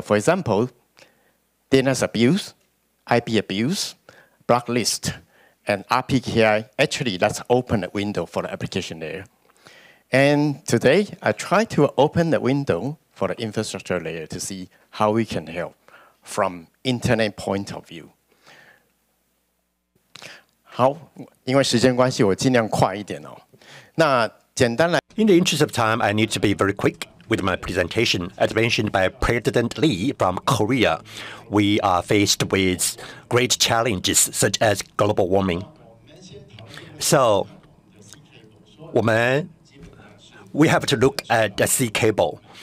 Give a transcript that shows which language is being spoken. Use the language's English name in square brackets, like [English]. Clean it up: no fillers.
[English] For example, DNS abuse, IP abuse, blacklist, and RPKI. Actually, let's open a window for the application there. And today, I try to open the window for the infrastructure layer to see how we can help from internet point of view. [Chinese] 好，因为时间关系，我尽量快一点哦。那简单来 [English] in the interest of time, I need to be very quick with my presentation. As mentioned by President Lee from Korea, we are faced with great challenges such as global warming. So, we have to look at the sea cable.